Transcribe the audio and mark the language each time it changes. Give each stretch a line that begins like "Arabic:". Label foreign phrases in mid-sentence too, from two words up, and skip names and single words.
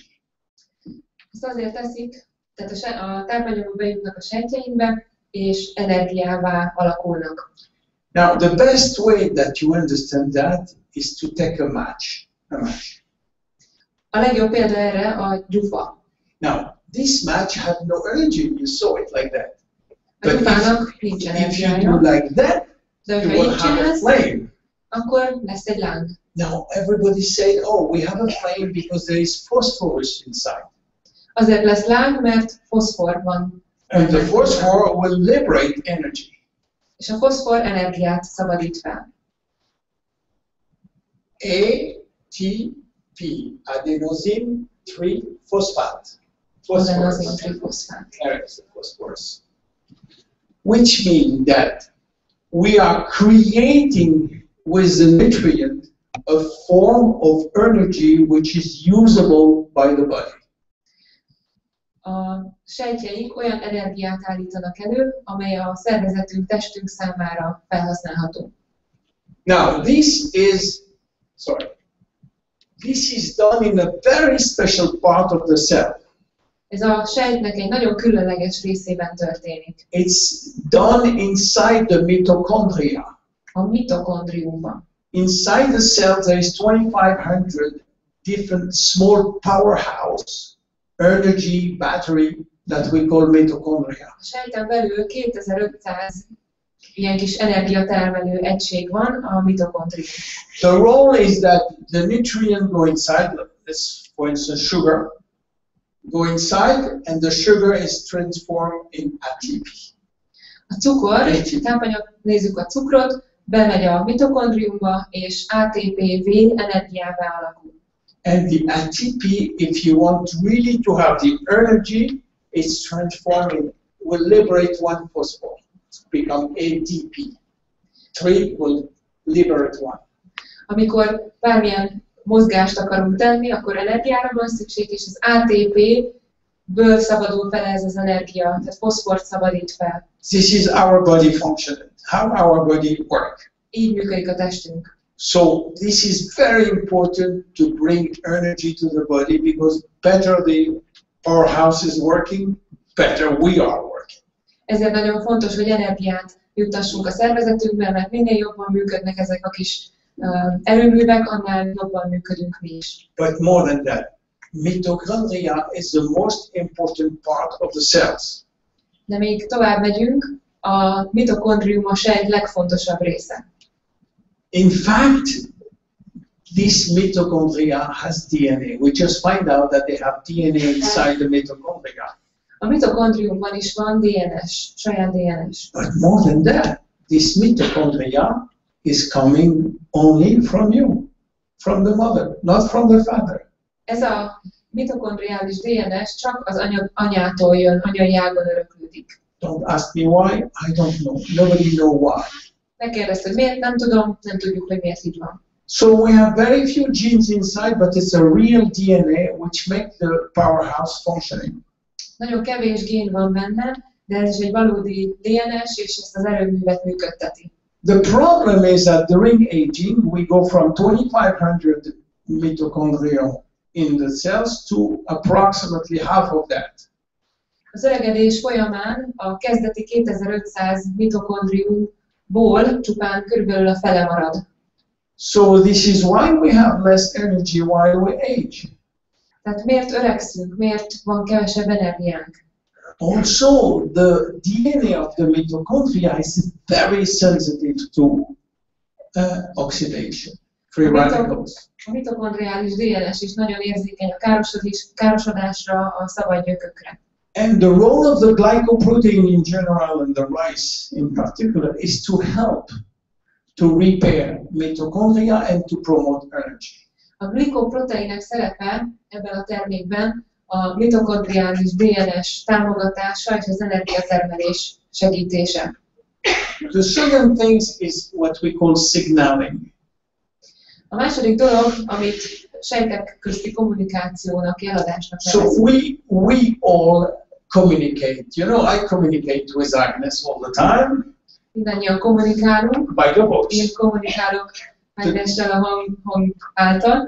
Hungarian: Ezt azért teszik, tehát a tápanyagok bejutnak a sejtjeinkbe, és energiává alakulnak.
English: Now, the best way that you understand that is to take a match.
Hungarian: A legjobb példa erre a gyufa.
English: Now, this match had no energy. You saw it like that.
Hungarian: A gyufának nincs
English: If you
Hungarian: energiája,
English: do like that,
Hungarian: de
English: you
Hungarian: hogyha
English: will
Hungarian: így
English: have a
Hungarian: csinálsz,
English: flame.
Hungarian: akkor lesz egy láng.
English: Now, everybody say, oh, we have a flame because there is phosphorus inside.
Hungarian: Azért lesz láng, mert foszfor van.
English: And the phosphor will liberate energy.
Hungarian: És a foszfor energiát szabadít fel.
English: ATP, adenosine 3-phosphate.
Hungarian: Adenosine trifoszfát.
English: There is the phosphorus. Which means that we are creating with the nutrient a form of energy which is usable by the body.
Hungarian: A sejtjeink olyan energiát állítanak elő, amely a szervezetünk, testünk számára felhasználható.
English: Now, this is done in a very special part of the cell.
Hungarian: Ez a sejtnek egy nagyon különleges részében történik.
English: It's done inside the mitochondria.
Hungarian: A mitokondriumban.
English: Inside the cell, there is 2,500 different small powerhouse, energy battery that we call mitochondria.
Hungarian: A sejten belül 2500 ilyen kis energiatermelő egység van, a mitokondrium.
English: The role is that the nutrient go inside, this, for instance, sugar, go inside, and the sugar is transformed in ATP.
Hungarian: A cukor, tápanyag, nézzük a cukrot, bemegy a mitokondriumba, és ATP-V energiává alakul.
English: And the ATP, if you want really to have the energy, it's transforming, will liberate one phosphor, become ATP. 3 will liberate one.
Hungarian: Amikor bármilyen mozgást akarunk tenni, akkor energiára van szükség, és az ATP-ből szabadul fel ez az energia, tehát foszfort szabadít fel.
English: This is our body functioning, how our body work.
Hungarian: Így működik a testünk.
English: So this is very important to bring energy to the body, because better the powerhouse is working, better we are working.
Hungarian: Ezért nagyon fontos, hogy energiát juttassunk a szervezetünkbe, mert minél jobban működnek ezek a kis erőművek, annál jobban működünk mi is.
English: But more than that, mitochondria is the most important part of the cells.
Hungarian: De még tovább megyünk, a mitokondrium a sejt legfontosabb része.
English: In fact, this mitochondria has DNA. We just find out that they have DNA inside the mitochondria.
Hungarian: A mitokondriumban is van DNS, saját DNS.
English: But more than that, this mitochondria is coming only from you, from the mother, not from the father.
Hungarian: Ez a mitokondriális DNS csak az anyától jön, anyai ágon öröklődik.
English: Don't ask me why, I don't know. Nobody knows why.
Hungarian: Megkérdezte, hogy miért, nem tudom, nem tudjuk, hogy miért így van.
English: So we have very few genes inside, but it's a real DNA which makes the powerhouse functioning.
Hungarian: Nagyon kevés gén van benne, de ez is egy valódi DNS, és ezt az erőművet működteti.
English: The problem is that during aging, we go from 2,500 mitochondria in the cells to approximately half of that.
Hungarian: Az öregedés folyamán a kezdeti 2500 mitokondriumból csupán körülbelül a fele marad.
English: So this is why we have less energy while we age.
Hungarian: Tehát miért öregszünk, miért van kevesebb energiánk?
English: Also, the DNA of the mitochondria is very sensitive to oxidation. free radicals.
Hungarian: A mitokondriális DNS is nagyon érzékeny a károsodásra, a szabad gyökökre.
English: And the role of the glycoprotein in general and the rice in particular is to help to repair mitochondria and to promote energy.
Hungarian: A glikoproteinek szerepe ebben a termékben a mitokondriális DNS támogatása és az energiatermelés segítése.
English: The second thing is what we call signaling.
Hungarian: A második dolog, amit sejtek közti kommunikációnak, jeladásnak
English: So
Hungarian: nevezünk.
English: we all communicate. You know, I communicate with Agnes all the time
Hungarian: Mindannyian kommunikálunk.
English: by the voice.
Hungarian: Én kommunikálok Ágnessel a hang által.